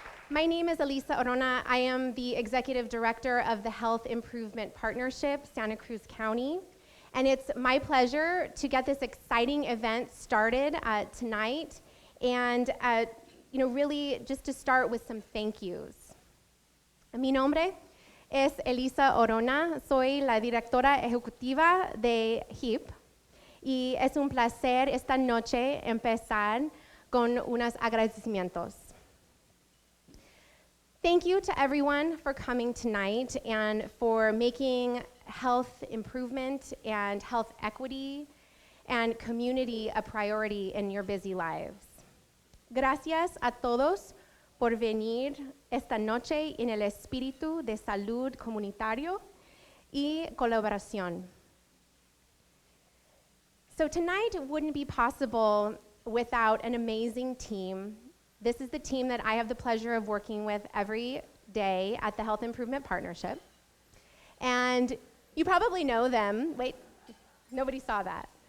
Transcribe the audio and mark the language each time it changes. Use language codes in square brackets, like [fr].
[en] My name is Elisa Orona. I am the Executive Director of the Health Improvement Partnership, Santa Cruz County. And it's my pleasure to get this exciting event started tonight. And really just to start with some thank yous. [es] Mi nombre es Elisa Orona, soy la directora ejecutiva de HIP y es un placer esta noche empezar con unos agradecimientos. [en] Thank you to everyone for coming tonight and for making health improvement and health equity and community a priority in your busy lives. [es] Gracias a todos por venir esta noche en el espíritu de salud comunitario y colaboración. [en] So tonight wouldn't be possible without an amazing team. This is the team that I have the pleasure of working with every day at the Health Improvement Partnership. And you probably know them. Wait, nobody saw that.